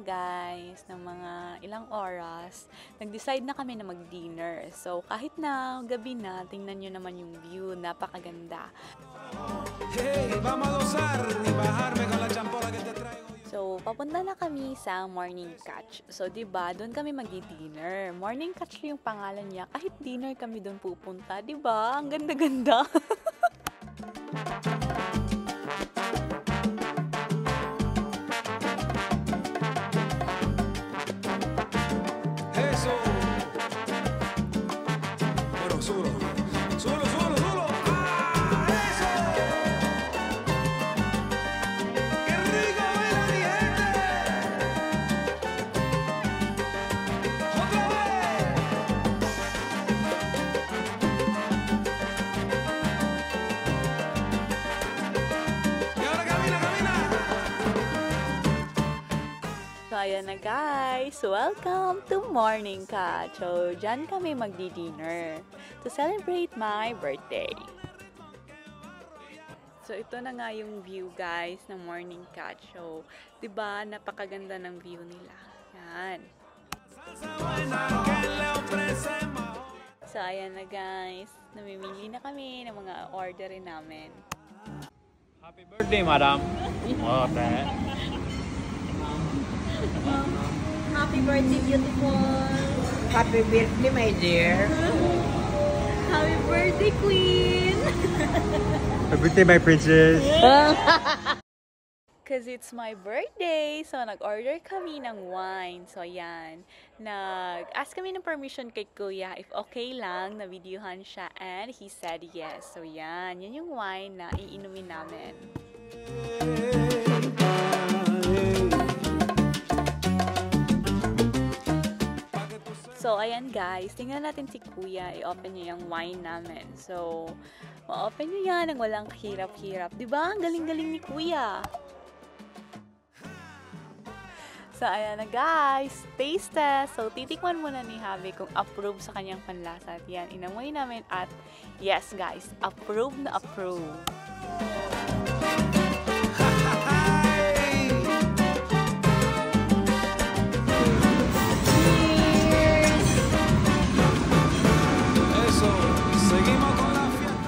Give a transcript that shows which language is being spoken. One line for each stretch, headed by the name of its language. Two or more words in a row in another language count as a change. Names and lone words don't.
Filipino: guys ng mga ilang oras, nag-decide na kami na mag-dinner. So kahit na gabi na, tingnan nyo naman yung view, napakaganda.
Spanish: Hey, vamos a gozar y bajarme con la champora que te traigo yo.
Filipino: So, papunta na kami sa Morning Catch. So, 'di ba, doon kami magdi-dinner. Morning Catch yung pangalan niya. Kahit dinner kami doon pupunta, 'di ba? Ang ganda-ganda.
Spanish: Eso. Bueno, súbelo. Súbelo, súbelo, súbelo. ¡Ah! ¡Eso! ¡Qué rico baila mi gente! ¡Otra vez! Y ahora camina, camina.
Filipino: So, ayan na guys.
English: Welcome to Morning Catch.
Filipino: So, dyan kami magdi-dinner
English: to celebrate my birthday.
Filipino: So, ito na nga yung view guys ng Morning Catch. So, 'di ba napakaganda ng view nila. Yan. So, ayan na guys. Namimili na kami ng mga orderin namin.
English: Happy birthday, madam. Oh, Happy birthday, beautiful. Happy birthday, my dear. Happy birthday, Queen! Happy birthday, my princess. Because it's my birthday,
Filipino: so nag-order kami ng wine. So, yan. Nag-ask kami ng permission kay Kuya if okay lang na videohan siya
English: and he said yes.
Filipino: So, yan. Yan yung wine na iinumin namin. So, ayan guys. Tingnan natin si Kuya. I-open niya yung wine namin. So, ma-open niya yan ng walang kahirap-hirap. Diba? Ang galing-galing ni Kuya. So, ayan na guys.
English: Taste test.
Filipino: So, titikman muna ni Javi kung approve sa kanyang panlasa. At yan, inamoy namin at
English: yes guys,
Filipino: approve na approve.
Spanish: Eso. Seguimos con la fiesta.